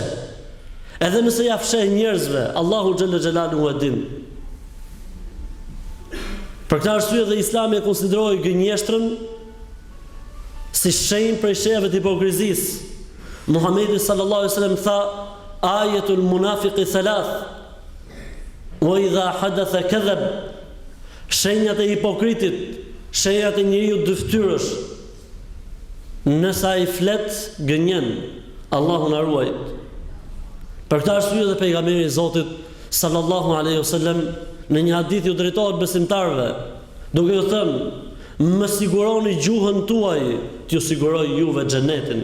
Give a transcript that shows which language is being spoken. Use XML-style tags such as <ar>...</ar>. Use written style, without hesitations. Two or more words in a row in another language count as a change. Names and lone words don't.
<sq>Edhe nëse ja fsheh njerëzve, Allahu</sq> <ar>جل جلاله</ar> <sq>e din. Për këtë arsye dhe Islami e konsideroi gënjeshtrën si shenjë prej shenjave të hipokrizisë. Muhamedi</sq> <ar>صلى الله عليه وسلم</ar> <sq>tha:</sq> <ar>"آية المنافق ثلاث، وإذا حدث كذب."</ar> <sq>Shenjat e hipokritit, shenjat e njeriu dyftyrësh. Nëse ai flet, gënjen. Allahu na ruaj. Për këtë arsye dhe pejgamberi I Zotit</sq> <ar>صلى الله عليه وسلم</ar> <sq>në një hadith ju drejtohet besimtarëve, duke u thënë: "Më siguroni gjuhën tuaj, t'ju siguroj juve xhenetin."</sq>